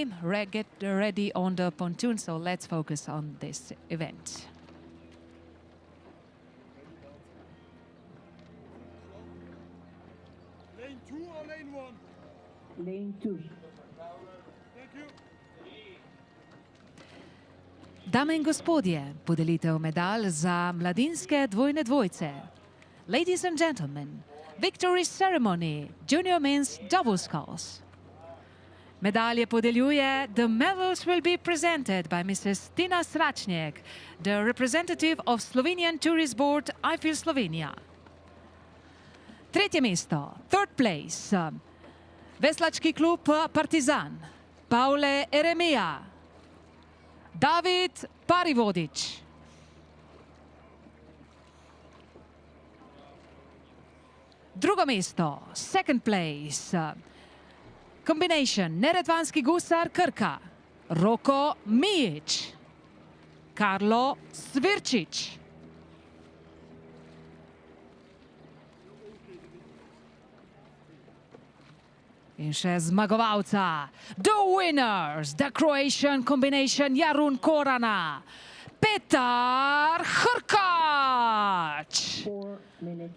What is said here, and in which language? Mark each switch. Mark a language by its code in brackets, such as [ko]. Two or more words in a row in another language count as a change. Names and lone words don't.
[en] Get ready on the pontoon, so let's focus on this event. Lane 2 or lane 1? Lane 2. Thank you. [sl] Dame in gospodje, podelitev medalj za mladinske dvojne dvojce. [en] Ladies and gentlemen, victory ceremony, junior men's double sculls. [sl] Medalje podeljuje, [en] the medals will be presented by Mrs. Tina Sračnjek, the representative of Slovenian Tourist Board, IFIL Slovenia. [sl] Tretje mesto, [en] third place, [sl] veslački klub Partizan, Paule Eremija, David Parivodič. Drugo mesto, [en] second place, combination Neretvanski Gusar Krka, Roko Mijić. [sl] Karlo Svirčić. In še zmagovalca, [en] the winners, the Croatian combination Jarun Korana, Petar Hrkač, 4 minutes.